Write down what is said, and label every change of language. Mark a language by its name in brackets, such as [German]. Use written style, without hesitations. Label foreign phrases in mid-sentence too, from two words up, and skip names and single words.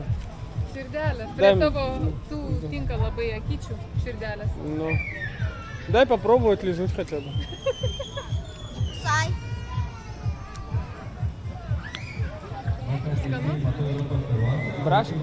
[Lithuanian] Širdelė. Prie tavo tų tinka labai akyčių širdelės. [Russian] Ну, дай попробовать лизнуть хотя бы. Сай. Браш?